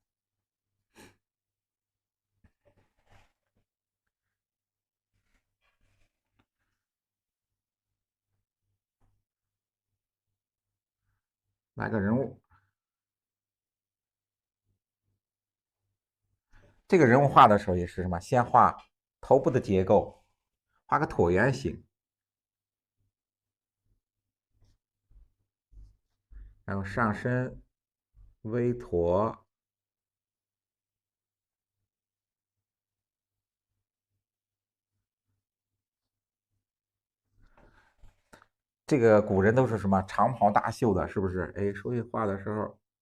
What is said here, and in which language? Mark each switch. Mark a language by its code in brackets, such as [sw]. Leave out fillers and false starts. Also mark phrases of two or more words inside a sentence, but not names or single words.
[zh] 来個人物，這個人物畫的時候也是什麼？先畫頭部的結構，畫個橢圓形，然後上身微駝，這個古人都是什麼長袍大袖的，是不是？哎，所以畫的時候。